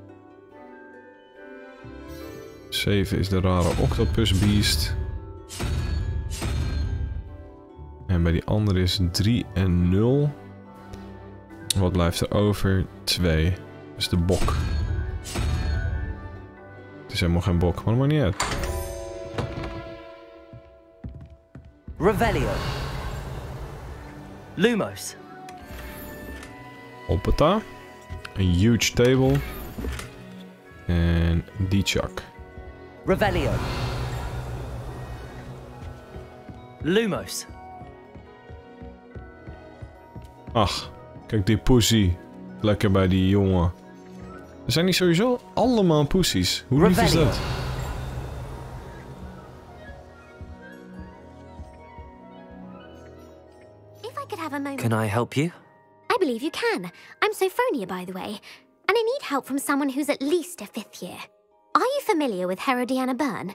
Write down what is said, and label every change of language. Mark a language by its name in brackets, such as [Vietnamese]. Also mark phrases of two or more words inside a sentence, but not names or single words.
[Dutch] 7 is de rare [English] octopus beast. [Dutch] En bij die andere is 3 en 0. Wat blijft er over? 2. Dat is de bok. Het is helemaal geen bok, maar dat maakt niet uit. [Latin] Revelio. Lumos. [Dutch] Hoppata. Een [English] huge table. [Dutch] En die chuck. [Latin] Revelio. Lumos. [Dutch] Ach, kijk die pussy. Lekker bij die jongen. Er zijn die sowieso allemaal pussies. Hoe lief is dat? [English] Can I help you? I believe you can. I'm Sophronia, by the way. And I need help from someone who's at least a 5th year. Are you familiar with Herodiana Byrne?